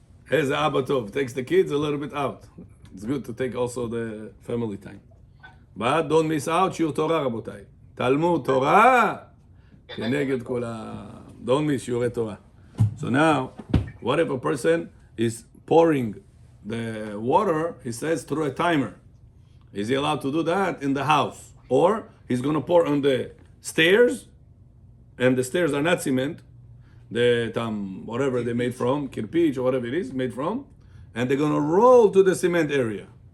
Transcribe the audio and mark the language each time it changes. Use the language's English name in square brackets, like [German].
[Hebrew] איזה אבא טוב, [English] takes the kids a little bit out. It's good to take also the family time. But don't miss out [Hebrew] שיעור תורה רבותיי. תלמוד תורה כנגד כל [English] don't miss [Hebrew] שיעורי תורה. [English] So now, what if a person is pouring the water, he says, through a timer? Is he allowed to do that in the house? Or he's going to pour on the stairs, and the stairs are not cement, the whatever they made from, kirpich or whatever it is made from, and they're going to roll to the cement area.